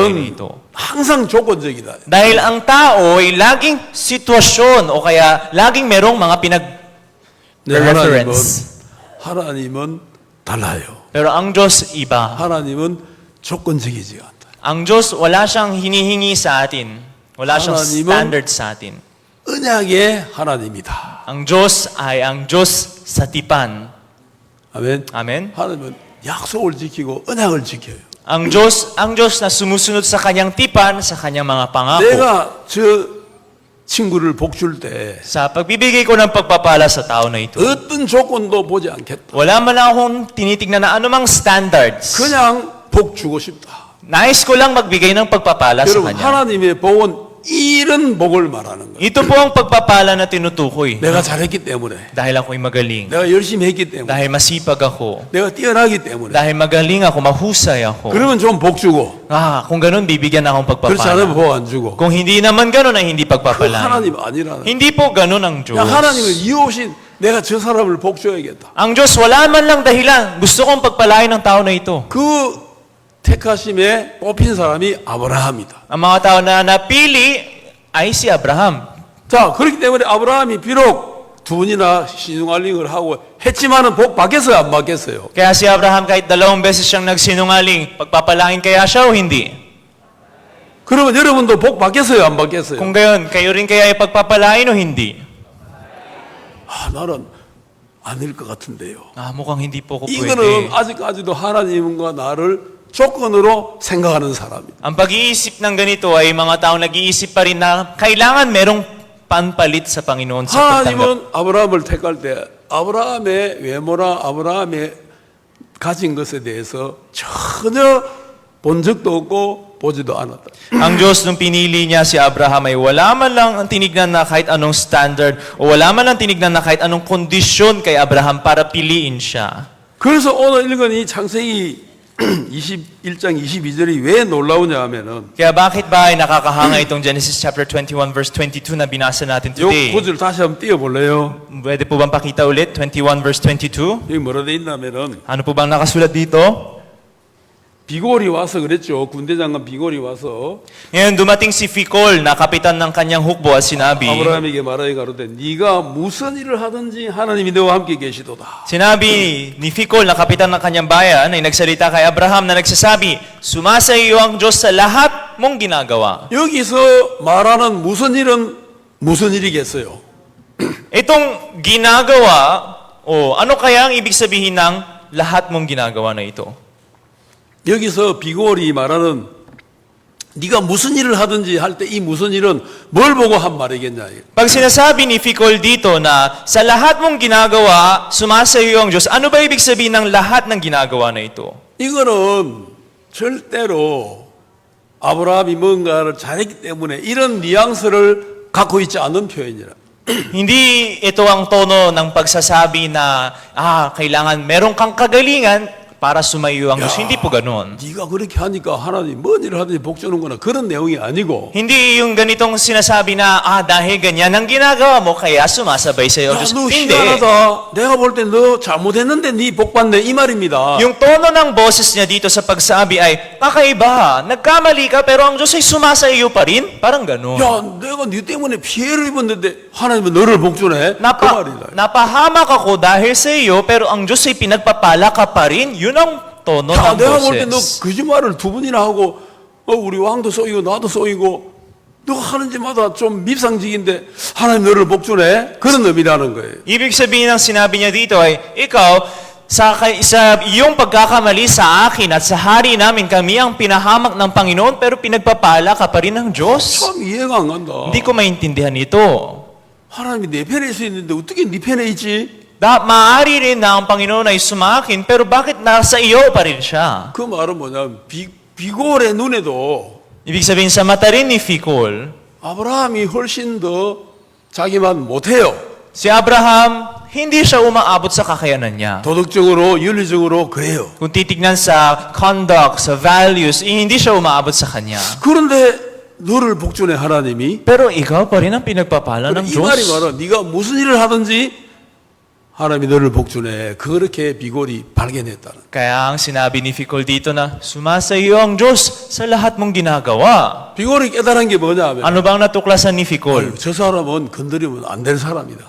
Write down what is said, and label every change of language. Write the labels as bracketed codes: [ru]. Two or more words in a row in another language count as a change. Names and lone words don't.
[ko] 인간은 [tl] ito. [ko] 항상 조건적이다. [tl] Dahil ang tao ay laging sitwasyon o kaya laging merong mga pinag-reference. [ko] 하나님은 달라요. [tl] Pero ang Diyos iba. [ko] 하나님은 조건적이지 않다. [tl] Ang Diyos wala siyang hinihingi sa atin. Wala siyang [ko] 하나님은 [tl] standard sa atin. [ko] 언약의 하나님이다. [tl] Ang Diyos ay ang Diyos sa tipan. [ko] 아멘. [tl] Amen? [ko] 하나님은 약속을 지키고 언약을 지켜요. [tl] Ang Diyos na sumusunod sa kanyang tipan, sa kanyang mga pangako. [ko] 내가 저 친구를 복 줄 때 [tl] Sa pagbibigay ko ng pagpapala sa tao na ito, [ko] 어떤 조건도 보지 않겠다. [tl] wala man lang akong tinitignan na anumang standards. [ko] 그냥 복 주고 싶다. [tl] Nais ko lang magbigay ng pagpapala sa [ko] 여러분 [tl] kanya. [ko] 하나님의 복은 이런 복을 말하는 거예요. [tl] Ito po ang pagpapala na tinutukoy. [ko] 내가 잘했기 때문에, [tl] Dahil ako'y magaling. [ko] 내가 열심히 했기 때문에, [tl] Dahil masipag ako. [ko] 내가 뛰어나기 때문에. [tl] Dahil magaling ako, mahusay ako. [ko] 그러면 좀 복 주고, [tl] Kung ganun, bibigyan akong [ko] 그렇지 않으면 [tl] pagpapala. [ko] 복 안 주고. [tl] Kung hindi naman ganun, ay hindi [ko] 그 [tl] pagpapala. [ko] 하나님 아니라는. [tl] Hindi po ganun ang Diyos. [ko] 야, 하나님은 이유 없이 내가 저 사람을 복 줘야겠다. [tl] Ang Diyos, wala man lang dahilan. Gusto kong pagpalain ng tao na ito. [ko] 그 택하심에 뽑힌 사람이 아브라함이다. [tl] Ang mga tao na napili ay si Abraham. [ko] 자, 그렇기 때문에 아브라함이 비록 두 번이나 신중알림을 하고 했지만은 복 받겠어요, 안 받겠어요? [tl] Kaya si Abraham kahit 2 beses siyang nagsinungaling, pagpapalain kaya siya o hindi? [ko] 그러면 여러분도 복 받겠어요, 안 받겠어요? [tl] Kung gayon, kayo rin kaya ipagpapalain o hindi? [ko] 아, 나는 아닐 것 같은데요. [tl] Mukhang hindi po ko [ko] 이거는 [tl] pwede. [ko] 아직까지도 하나님과 나를 조건으로 생각하는 사람이다. [tl] Ang pag-iisip ng ganito ay mga taong nag-iisip pa rin na kailangan merong panpalit sa Panginoon sa pagtanggap. [ko] 하나님은 아브라함을 택할 때 아브라함의 외모나 아브라함의 가진 것에 대해서 전혀 본 적도 없고 보지도 않았다. [tl] Ang Diyos nung pinili niya si Abraham ay wala man lang ang tinignan na kahit anong standard o wala man lang tinignan na kahit anong kondisyon kay Abraham para piliin siya. [ko] 그래서 오늘 읽은 이 창세기 21장 22절이 왜 놀라우냐 하면은 [tl] Kaya bakit ba ay nakakahanga itong Genesis chapter 21 verse 22 na binasa natin [ko] 요 [tl] today? [ko] 구절 다시 한번 띄워볼래요? [tl] Pwede po bang pakita ulit? 21 verse 22? [ko] 여기 뭐라 돼 있냐면은 [tl] Ano po bang nakasulat dito? [ko] 비골이 와서 그랬죠. 군대 장관 비골이 와서 [tl] Ngayon, dumating si Fikol na kapitan ng kanyang hukbo at sinabi, [ko] 아브라함에게 말하여 가로되 네가 무슨 일을 하든지 하나님이 너와 함께 계시도다. [tl] Sinabi ni Fikol na kapitan ng kanyang bayan ay nagsalita kay Abraham na nagsasabi, sumasa iyo ang Diyos sa lahat mong ginagawa. [ko] 여기서 말하는 무슨 일은 무슨 일이겠어요? [tl] Itong ginagawa, ano kaya ang ibig sabihin ng lahat mong ginagawa na ito? [ko] 여기서 비골이 말하는 네가 무슨 일을 하든지 할 때 이 무슨 일은 뭘 보고 한 말이겠냐. [tl] Pag sinasabi ni Fikol dito na sa lahat mong ginagawa, sumasa iyo ang Diyos, ano ba ibig sabihin ng lahat ng ginagawa na ito? [ko] 이거는 절대로 아브라함이 뭔가를 잘했기 때문에 이런 뉘앙스를 갖고 있지 않은 표현이라. [tl] Hindi ito ang tono ng pagsasabi na, kailangan meron kang kagalingan para sumayo ang Diyos. Hindi po ganun. [ko] 네가 그렇게 하니까 하나님 뭔 일을 하든지 복 주는 거나 그런 내용이 아니고 [tl] Hindi yung ganitong sinasabi na, dahil ganyan ang ginagawa mo, kaya sumasabay sa iyo ang [ko] 야, [tl] Diyos. [ko] 너 [tl] Hindi. [ko] 희한하다. 내가 볼 때 너 잘못했는데 네 복 받네 이 말입니다. [tl] Yung tono ng boses niya dito sa pagsabi ay, kakaiba, nagkamali ka pero ang Diyos ay sumasa iyo pa rin. Parang ganun. [ko] 야, 내가 네 때문에 피해를 입었는데 하나님은 너를 복 주네. 그 말이다. [tl] Napahamak ako dahil sa iyo pero ang Diyos ay pinagpapala ka pa rin. Yun ang tono [ko] 야, [tl] ng [ko] 내가 볼 때 너 [tl] boses. [ko] 거짓말을 두 번이나 하고 우리 왕도 쏘이고 나도 쏘이고 너가 하는지마다 좀 밉상직인데 하나님 너를 복주네? 그런 의미라는 거예요. [tl] Ibig sabihin ng sinabi niya dito ay, ikaw, sa iyong pagkakamali sa akin at sa hari namin, kami ang pinahamak ng Panginoon, pero pinagpapala ka pa rin ng Diyos. [ko] 참 이해가 안 간다. [tl] Hindi ko maintindihan ito. [ko] 하나님이 내 편에 서 있는데 어떻게 네 편에 있지? [tl] Maaari rin na ang Panginoon ay sumakin, pero bakit nasa iyo pa rin siya? [ko] 그 말은 뭐냐면 비골의 눈에도 [tl] Ibig sabihin sa mata rin ni Ficol, [ko] 아브라함이 훨씬 더 자기만 못해요. [tl] si Abraham, hindi siya umaabot sa kakayanan niya. [ko] 도덕적으로 윤리적으로 그래요. [tl] Kung titignan sa conduct, sa values, hindi siya umaabot sa kanya. [ko] 그런데 너를 복주네 하나님이. [tl] Pero ikaw pa rin ang pinagpapala ng [ko] 이 말이 [tl] Diyos. [ko] 말은 네가 무슨 일을 하든지 하나님이 너를 복주네. 그렇게 비골이 발견했다는. [tl] Kaya ang sinabi ni Ficol dito na, sumasayo ang Diyos sa lahat mong ginagawa. [ko] 비골이 깨달은 게 뭐냐면 [tl] Ano bang natuklasan ni Ficol? [ko] 저 사람은 건드리면 안 될 사람이다.